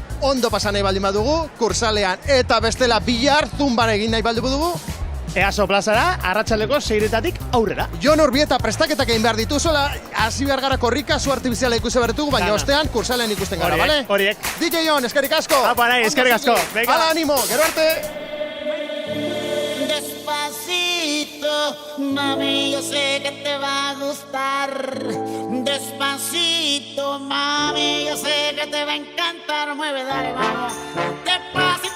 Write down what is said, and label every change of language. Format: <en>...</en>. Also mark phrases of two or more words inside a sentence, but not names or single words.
<eu>Ondo pasan nahi baldin badugu, kursalean, eta bestela bihar zumban egin nahi baldin badugu, EASO plazara, arratsaleko 6:00 aurrera. Jon Urbieta prestaketak egin behar dituzola, hasi behar gara korrika, zu artifiziala ikusi behar ditugu, baina ostean kursalean ikusten gara, bale? Horiek. DJ Jon, eskerrik asko! Eskerrik asko! Hala, animo, gero arte!</eu> <es>Despacito, mami, yo sé que te va a gustar. Despacito, mami, yo sé que te va a encantar. Mueve, dale, vamos.</es>